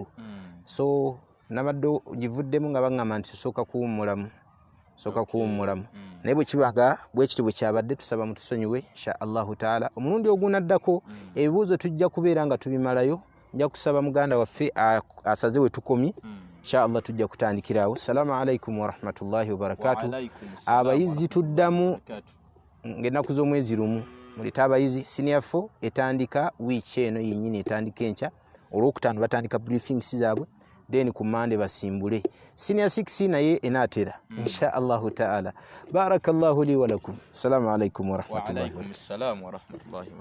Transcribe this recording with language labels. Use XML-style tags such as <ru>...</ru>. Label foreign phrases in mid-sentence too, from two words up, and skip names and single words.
<lg>So nabadde givuddemu nga baŋŋamba nti sooka kuwummulamu naye bwe kibaga bwe kiti bwe kyabadde tusaba mutusonyiwe</lg> <ar>إن شاء الله تعالى.</ar> <lg>Omulundi ogunaddako ebibuuzo tujja kubeera nga tubimalayo. Nja kusaba muganda waffe asaze we tukomye</lg> <ar>إن شاء الله</ar> <lg>tujja kutandikirawo.</lg> <ar>السلام عليكم ورحمة الله وبركاته.</ar> <lg>Abayizi tuddamu ng'ennaku z'omwezi lumu muleta abayizi. Senior 4 etandika wiiki eno yennyini, etandika enkya. Olwokutaano batandika briefings zaabwe, then ku Monday basimbule. Senior 6 naye enaatera</lg> <ar>إن شاء الله تعالى. بارك الله لي ولكم. السلام عليكم ورحمة الله وبركاته.</ar>